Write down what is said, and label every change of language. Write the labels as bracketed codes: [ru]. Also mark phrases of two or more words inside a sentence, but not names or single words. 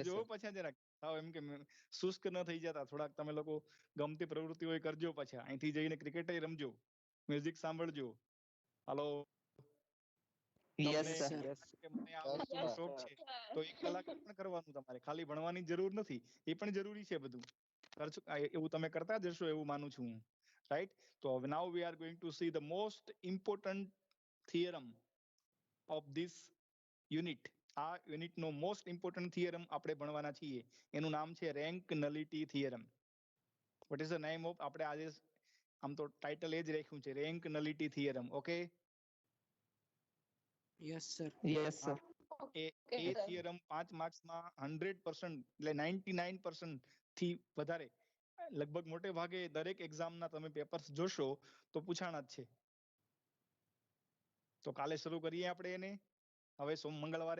[gu] થજો [en] sir. [gu] પાછા જરાક. થાવ એમ કે શુષ્ક ન થઈ જતા. થોડાક તમે લોકો ગમતી પ્રવૃત્તિઓ કરજો પાછા. અહીંથી જઈને ક્રિકેટ રમજો, મ્યુઝિક સાંભળજો. હાલો, [en] Yes, [gu] તમને [en] sir. Yes. [gu] કે મને આ [en] Yes, [gu] વસ્તુનો [en] sir. [gu] શોખ છે તો 1 કલાક પણ કરવાનું તમારે. ખાલી ભણવાની જરૂર નથી, એ પણ જરૂરી છે બધું. કરશો એવું તમે કરતા જશો એવું માનું છું હું. રાઈટ? [en] તો now we are going to see the most important theorem of this unit. [gu] આ યુનિટ નો [en] most important [gu] થિયરમ આપણે ભણવાના છીએ. એનું નામ છે [en] rank nullity theorem. What is the name of? [gu] આપણે આજે આમ તો ટાઇટલ એ જ રાખ્યું છે, [en] rank nullity theorem. [gu] ઓકે? [en] Yes, sir. Yes, sir. [gu] એ [en] Okay, sir. [gu] થિયરમ 5 માર્ક્સમાં 100% એટલે 99% થી વધારે લગભગ મોટે ભાગે દરેક એક્ઝામના તમે પેપર્સ જોશો તો પૂછાણા જ છે. તો કાલે શરૂ કરીએ આપણે એને. હવે મંગળવારે,